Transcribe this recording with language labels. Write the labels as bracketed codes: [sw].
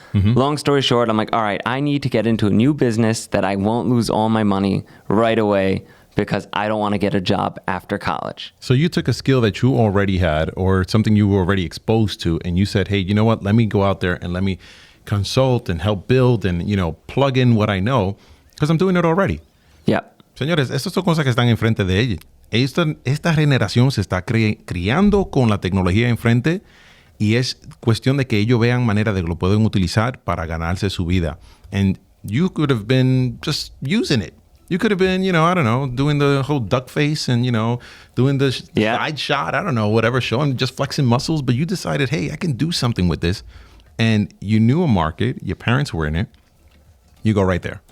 [en] Long story short, I'm like, all right, I need to get into a new business that I won't lose all my money right away because I don't want to get a job after college. So you took a skill that you already had or something you were already exposed to, and you said, hey, you know what? Let me go out there and let me consult and help build and, plug in what I know because I'm doing it already. Yeah. [es] Señores, estas son cosas que están enfrente de ella. Esta generación se está criando con la tecnología enfrente y es cuestión de que ellos vean manera de que lo pueden utilizar para ganarse su vida. [en] And you could have been just using it. You could have been, I don't know, doing the whole duck face and, doing the side shot, I don't know, whatever, showing just flexing muscles. But you decided, hey, I can do something with this. And you knew a market. Your parents were in it. You go right there.